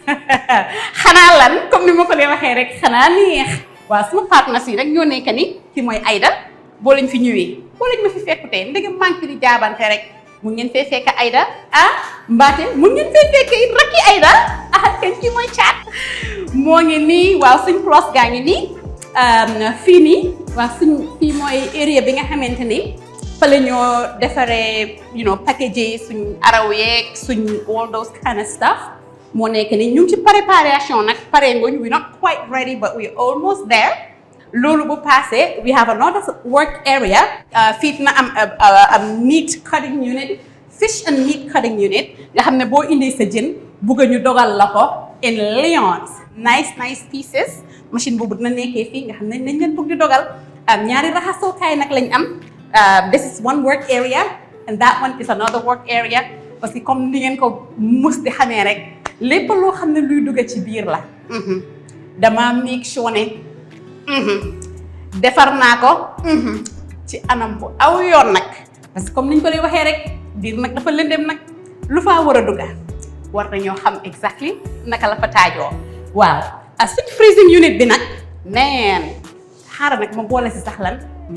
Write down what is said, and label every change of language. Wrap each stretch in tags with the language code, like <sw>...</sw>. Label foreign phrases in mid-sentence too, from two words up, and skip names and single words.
<wo>xanaa lan comme ni ma ko dee waxee rek xanaa neex waaw suma partenaires yi rek ñoo nekk ni ki mooy Aïda boo lañ fi ñëwee boo lañ ma fi fekkutee ndegam manque di jaabante rek mun ngeen fee fekk Aïda mbaate mun ngeen fee fekk it rakki Aïda kenn ki mooy caat moo ngi nii waaw suñ plus gaa ngi nii fii nii waaw suñ fii mooy area bi nga xamante ni fa la ñoo defaree packagé suñ araw yeeg suñ</wo> <en>all those kind of stuff</en> <wo>moo nekk ni ñu ngi ci préparation nag pare ngoñ</wo> <en>we not quite ready but we almost there</en> <wo>loolu bu passé</wo> <en>we have another work area</en> <wo>fii na am</wo> <en>meat cutting unit fish and meat cutting unit</en> <wo>nga xam ne boo indi sa jën bugg ñu dogal la ko</wo> <en>in lions nice pieces</en> <wo>machine boobu dina nekkee fii nga xam ne nañ leen bugg di dogal ñaari raxasookaay nag lañ am</wo> <en>this is one work area and that one is another work area</en> <fr>parce que comme</fr> <wo>ni ngeen ko mus di xamee rek lépp loo xam ne luy dugg ci biir la dama</wo> <en>make sure</en> <wo>ne defar naa ko ci anam bu aw yoon nag</wo> <fr>parce que comme</fr> <wo>niñ ko lay waxee rek biir nag dafa lëndëm nag lu faa war a dugga war nañoo xam exactly naka la fa taajoo waaw suñ</wo> <en>freezing unit</en> <wo>bi nag xaaral nag ma boole si sax lan</wo>